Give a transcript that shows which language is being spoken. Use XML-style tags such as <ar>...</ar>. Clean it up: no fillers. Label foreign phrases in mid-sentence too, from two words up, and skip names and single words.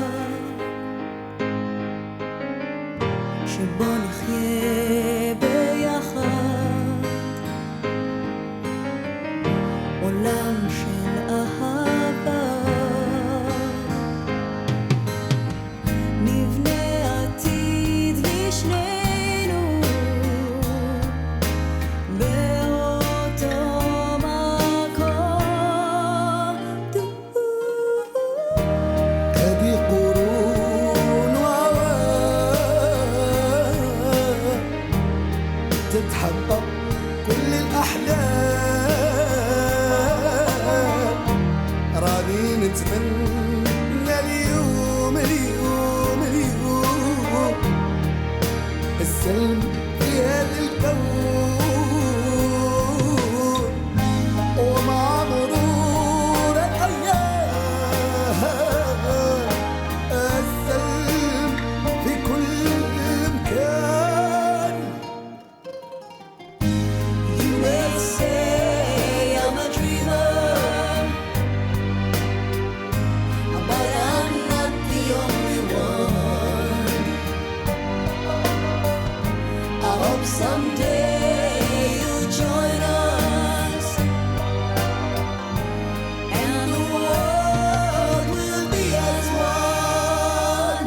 <he>שבו נחיה ביחד, עולם של אהבה, נבנה עתיד לשנינו באותו מקום.</he> <ar>هذه قرون وأوان تتحقق كل الأحلام، راني نتمنى اليوم اليوم اليوم السلم في هذا الكون، ومع مرور الأيام السلم في كل مكان.</ar> <en>You may say I'm a dreamer, but I'm not the only one. I hope someday you'll join us, and the world will be as one.</en>